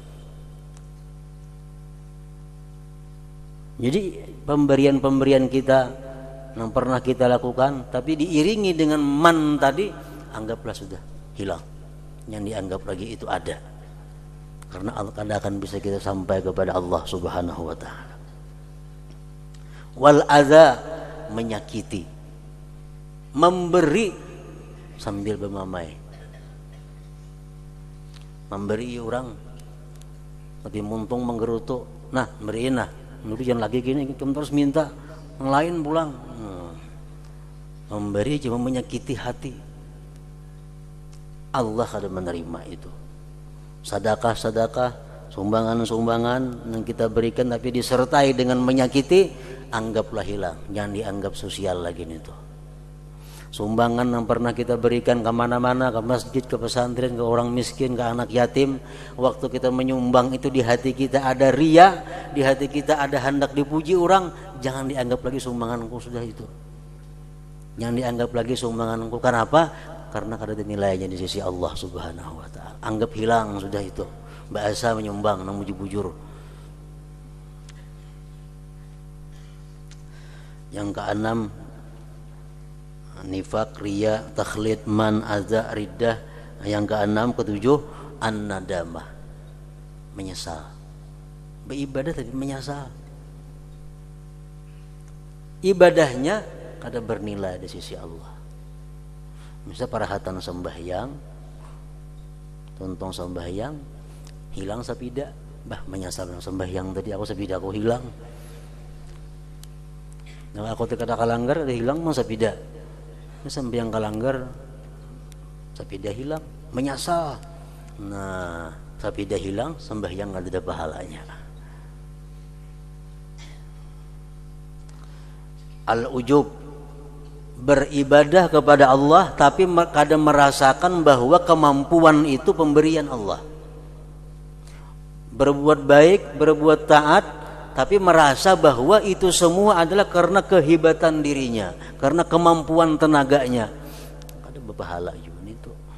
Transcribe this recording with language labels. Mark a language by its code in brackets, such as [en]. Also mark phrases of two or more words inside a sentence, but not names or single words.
[id] Jadi pemberian-pemberian kita yang pernah kita lakukan, tapi diiringi dengan man tadi, anggaplah sudah hilang. Yang dianggap lagi itu ada, karena Allah akan bisa kita sampai kepada Allah [ar] سبحانه وتعالى. [id] Wal adza, menyakiti, memberi sambil bermamai. [bjn] Memberi orang tapi muntung menggerutu, nah beriin lah, kemudian lagi gini kita terus minta yang lain pulang. [id] Memberi cuma menyakiti hati, Allah kada menerima itu. Sedekah-sedekah, sumbangan-sumbangan yang kita berikan tapi disertai dengan menyakiti, anggaplah hilang, jangan dianggap sosial lagi itu. Sumbangan yang pernah kita berikan ke mana-mana, ke masjid, ke pesantren, ke orang miskin, ke anak yatim, waktu kita menyumbang itu di hati kita ada riya, di hati kita ada hendak dipuji orang, jangan dianggap lagi sumbanganku sudah itu. Jangan dianggap lagi sumbanganku. Kenapa? Karena kada ada nilainya di sisi Allah [ar] سبحانه وتعالى. [id] Anggap hilang sudah itu. Bahasa menyumbang nang bujur-bujur. Yang keenam, nifak, riya, takhlid, man, adza, riddah, Yang keenam, ketujuh, an-nadamah, menyesal. Beribadah tapi menyesal. Ibadahnya kada bernilai di sisi Allah. [bjn] Misal parahatan sembahyang, tontong sembahyang, hilang sapida, menyesal sembahyang tadi aku sapida aku hilang. Nah aku kada kalanggar ada hilang mang sapida. Sembahyang kalanggar sapida hilang, menyesal. Nah, sapida hilang, sembahyang ada pahalanya. [id] Al-ujub, beribadah kepada Allah tapi kadang merasakan bahwa kemampuan itu pemberian Allah. Berbuat baik, berbuat taat, tapi merasa bahwa itu semua adalah karena kehebatan dirinya, karena kemampuan tenaganya. Ada berpahala juga itu.